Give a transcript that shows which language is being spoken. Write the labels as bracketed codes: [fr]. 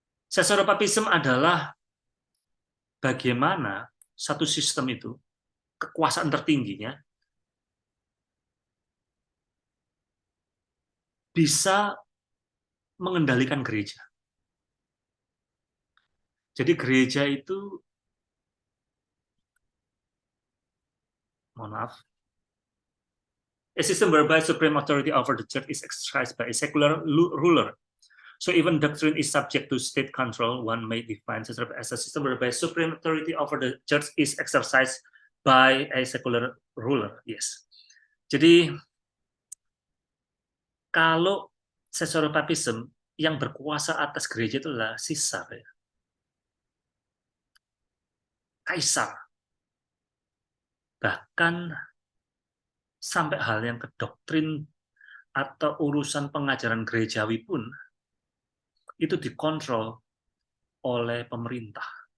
[id] Caesaropapism adalah bagaimana satu sistem itu, kekuasaan tertingginya, bisa mengendalikan gereja. Jadi gereja itu, mohon maaf, [en] a system whereby supreme authority over the church is exercised by a secular ruler. So even doctrine is subject to state control. One may define as a system whereby supreme authority over the church is exercised by a secular ruler. Yes. [id] Jadi kalau Caesaropapism yang berkuasa atas gereja itu adalah Caesar, ya. Kaisar. Bahkan sampai hal yang ke doktrin atau urusan pengajaran gerejawi pun itu dikontrol oleh pemerintah.